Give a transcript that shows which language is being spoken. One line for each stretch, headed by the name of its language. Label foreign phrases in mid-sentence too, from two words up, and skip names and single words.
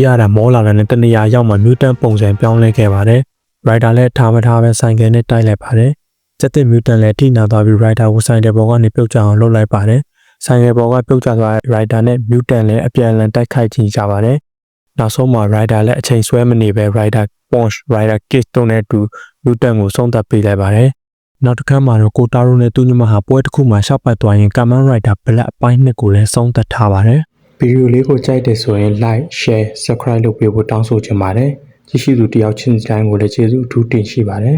Burmese: တာမောလာတယ်နဲ့တနေရာရောက်မှမြူတန်ပုံစံပြောင်းလဲခဲ့ပါတယ် rider လည်းထားမထားပဲဆိုင်ကယ်နဲ့တိုက်လိုက်ပါတယ်စက်တစ်မြူတန်လည်းထိ နာသွားပြီး rider ကိုဆိုင်တဲ့ဘောကနေပြုတ်ကျအောင်လှုပ်လိုက်ပါတယ်ဆိုင်ကယ်ဘောကပြုတ်ကျသွားတဲ့ rider နဲ့မြူတန်လည်းအပြန်အလှန်တိုက်ခိုက်ခြင်းကြပါတယ်နောက်ဆုံးမှာ rider လည်းအချိန်ဆွဲမနေပဲ
English: rider punch rider kick
Burmese: တို့နဲ့တူမြူတန်ကိုဆုံးသက်ပေးလိုက်ပါတယ်နောက်တစ်ခါမှတော့ကိုတာရိုနဲ့သူ့ညီမဟာပွဲတစ်ခုမှာရှောက်ပတ်သွားရင် Command Writer Black အပိုင်း2ကိုလည်းဆုံးသက်ထားပါတယ်ဗီဒီယိုလေးကိုကြိုက်တယ်ဆိုရင်
English: like share subscribe
Burmese: လုပ်ပေးဖို့တောင်းဆိုချင်ပါတယ်ကြည့်ရှုသူတယောက်ချင်းတိုင်းကိုလည်းကျေးဇူးအထူးတင်ရှိပါတယ်